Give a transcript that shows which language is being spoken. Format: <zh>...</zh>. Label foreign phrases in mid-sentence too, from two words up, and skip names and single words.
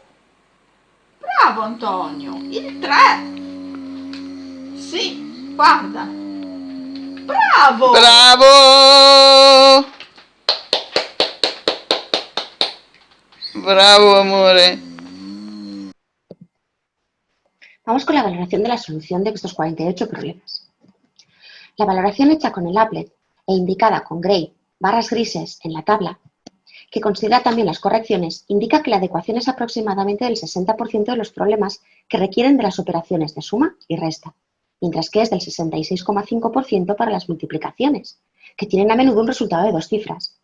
<it>Bravo, Antonio! Il 3! Sì, guarda! Bravo! Bravo! Bravo, amore.</it> <es>Vamos con la valoración de la solución de estos 48 problemas. La valoración hecha con el applet e indicada con gray barras grises en la tabla que considera también las correcciones, indica que la adecuación es aproximadamente del 60% de los problemas que requieren de las operaciones de suma y resta, mientras que es del 66,5% para las multiplicaciones, que tienen a menudo un resultado de 2 cifras.</es>